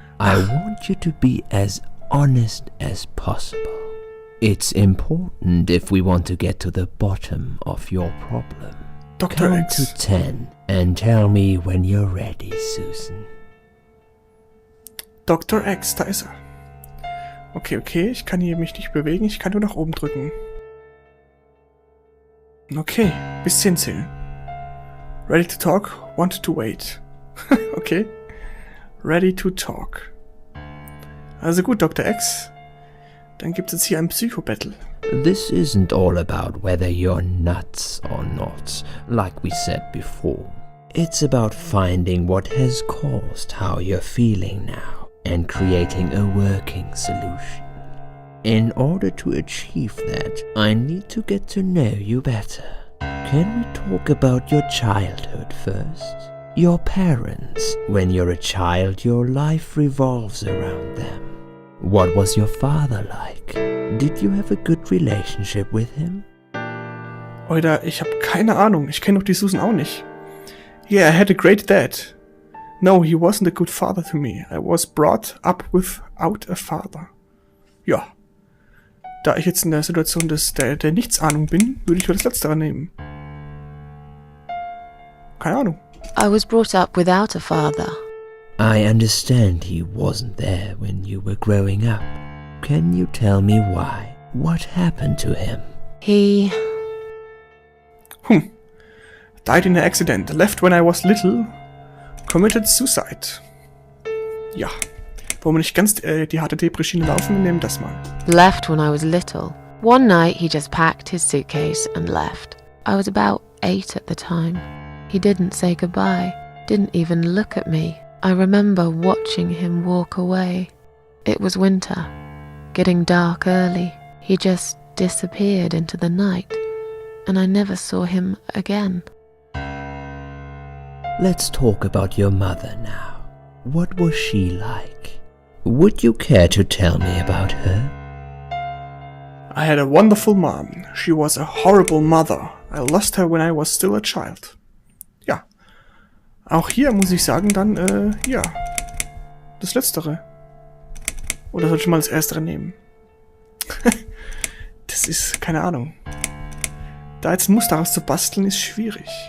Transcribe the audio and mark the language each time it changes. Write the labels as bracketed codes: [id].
[en] I want you to be as honest as possible. It's important if we want to get to the bottom of your problem. Dr. Count X. to 10 and tell me when you're ready, Susan. [de] Dr. X, da ist er. Okay, ich kann hier mich nicht bewegen, ich kann nur nach oben drücken. Okay, bis 10 zählen. [en] Ready to talk, want to wait. Okay. Ready to talk. [de] Also gut, [en] Dr. X. [de] Dann gibt's jetzt hier ein Psycho-Battle. [en] This isn't all about whether you're nuts or not, like we said before. It's about finding what has caused how you're feeling now and creating a working solution. In order to achieve that, I need to get to know you better. Can we talk about your childhood first? Your parents. When you're a child, your life revolves around them. What was your father like? Did you have a good relationship with him? [de] Oder, ich habe keine Ahnung. Ich kenne doch die Susan auch nicht. [en] Yeah, I had a great dad. No, he wasn't a good father to me. I was brought up without a father. [de] Ja. Da ich jetzt in der Situation der Nichtsahnung bin, würde ich wohl das Letztere nehmen. Keine Ahnung. [en] I was brought up without a father. I understand he wasn't there when you were growing up. Can you tell me why? What happened to him? He... Died in an accident. Left when I was little. Committed suicide. Ja. [de] Wollen wir nicht ganz die harte Depression laufen? Wir nehmen das mal. [en] Left when I was little. One night he just packed his suitcase and left. I was about 8 at the time. He didn't say goodbye. Didn't even look at me. I remember watching him walk away. It was winter. Getting dark early. He just disappeared into the night. And I never saw him again. Let's talk about your mother now. What was she like? Would you care to tell me about her? I had a wonderful mom. She was a horrible mother. I lost her when I was still a child. [de] Ja. Auch hier muss ich sagen dann, ja. Das Letztere. Oder soll ich mal das Erstere nehmen? Das ist, keine Ahnung. Da jetzt ein Muster auszubasteln, ist schwierig.